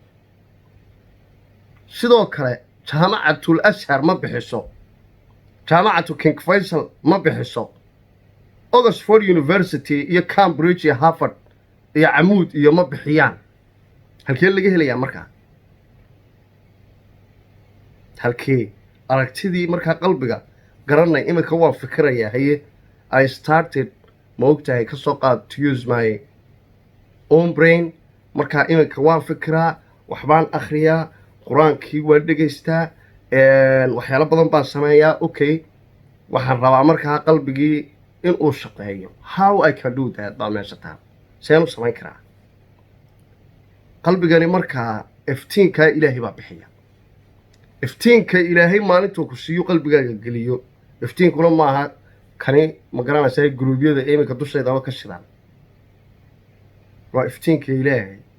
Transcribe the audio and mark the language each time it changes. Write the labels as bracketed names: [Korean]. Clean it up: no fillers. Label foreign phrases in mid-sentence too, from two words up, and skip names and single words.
[Somali] sidoo kale jaamacatul ashar ma bixiso, jaamacatu king faisal ma bixiso, oxford university iyo cambridge iyo harvard iyo camuud iyo ma bixiyaan. halkee laga helayaa markaa? halkee aragtidii markaa qalbiga garanay iminka waan fikirayaa haye [English] I started [Somali] ma ogtahay ka soo qaad [English] to use my own brain. [Somali] markaa iminka waan fikiraa, waxbaan akhriyaa, qur-aankii waan dhegaystaa, waxyaalo badan baan sameeyaa. okay, waxaan rabaa markaa qalbigii inuu shaqeeyo. [English] how I can do that [Somali] baa meesha taa. seen u samayn karaa? qalbigani markaa iftiinkaa ilaahay baa bixiya. iftiinka ilaahay maalintuu ku siiyo qalbigaaga geliyo. iftiinkuna maaha kani ma garanaysaa guruubyada iminka dusheedaba ka shidaan. waa iftiinka ilaahay.